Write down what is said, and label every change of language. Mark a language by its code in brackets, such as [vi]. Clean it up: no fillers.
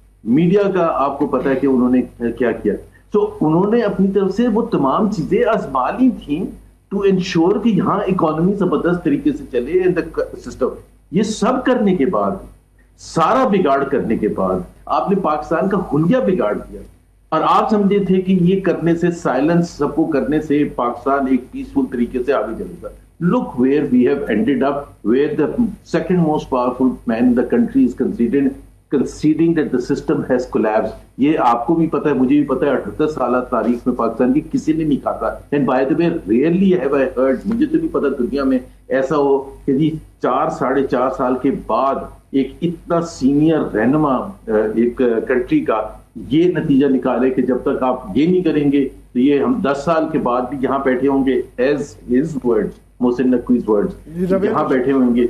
[ur] Media کا آپ کو پتا ہے کہ انہوں نے کیا کیا. تو انہوں نے اپنی طرف سے وہ تمام چیزیں آزما لی تھیں [en] to ensure [ur] کہ یہاں اکانومی زبردست طریقے سے چلے [en] In the system. [ur] یہ سب کرنے کے بعد، سارا بگاڑ کرنے کے بعد آپ نے پاکستان کا حلیہ بگاڑ دیا، اور آپ سمجھے تھے کہ یہ کرنے سے، سائلنس سب کو کرنے سے پاکستان ایک پیسفل طریقے سے آگے چلے گا. [en] Look where we have ended up, where the second most powerful man in the country is conceding that the system has collapsed. [ur] یہ آپ کو بھی پتا ہے، مجھے بھی پتا ہے، 78 سالہ تاریخ میں پاکستان کی کسی نے نہیں کھاتا. [en] and by the way rarely have I heard, [ur] مجھے تو نہیں پتا دنیا میں ایسا ہو کہ جی 4-4.5 سال کے بعد ایک اتنا سینئر رہنما ایک کنٹری کا یہ نتیجہ نکالے کہ جب تک آپ یہ نہیں کریں گے تو یہ ہم 10 سال کے بعد بھی یہاں بیٹھے ہوں گے [en] as his word, [ur] محسن نقوی's words، یہاں بیٹھے ہوں گے.